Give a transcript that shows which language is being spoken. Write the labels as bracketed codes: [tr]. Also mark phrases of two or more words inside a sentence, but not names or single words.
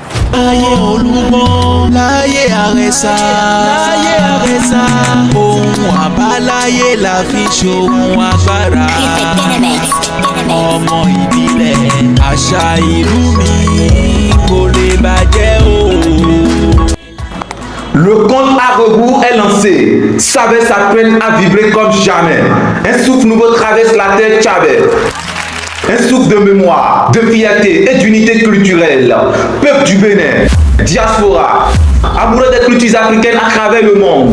[yo] Ayé olúgbọ́n, láyé àrẹ̀sà, láyé àrẹ̀sà. Ohun àbáláyé la fi ṣohun agbára. Ọmọ ìbílẹ̀, àṣà ìlú mi kò lè bàjẹ́ o. [fr] Le compte à rebours est lancé. Tchabè s'apprête à vibrer comme jamais. Un souffle nouveau traverse la terre Tchabè. Un souffle de mémoire, de fierté et d'unité culturelle. Peuple du Bénin, diaspora, amoureux des cultures africaines à travers le monde.